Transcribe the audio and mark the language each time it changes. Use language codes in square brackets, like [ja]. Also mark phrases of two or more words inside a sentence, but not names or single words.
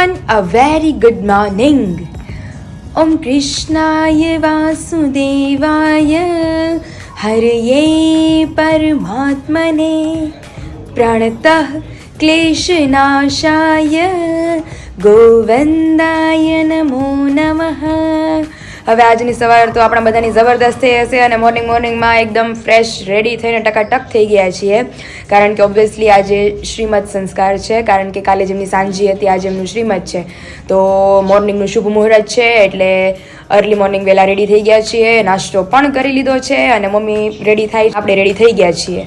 [en] A very good morning. [sa] ॐ कृष्णाय वासुदेवाय हरये परमात्मने प्रणतः क्लेशनाशाय गोविन्दाय नमो नमः. [gu] હવે આજની સવાર તો આપણા બધાની જબરદસ્ત થઈ હશે અને મોર્નિંગમાં એકદમ [en] fresh ready [gu] થઈને ટકાટક થઈ ગયા છીએ, કારણ કે ઓબ્વિયસલી આજે શ્રીમદ સંસ્કાર છે, કારણ કે કાલે જેમની સાંજી હતી આજે એમનું શ્રીમદ છે, તો મોર્નિંગનું શુભ મુહૂર્ત છે એટલે [en] early morning [gu] વહેલા રેડી થઈ ગયા છીએ, નાસ્તો પણ કરી લીધો છે અને મમ્મી રેડી થાય આપણે રેડી થઈ ગયા છીએ.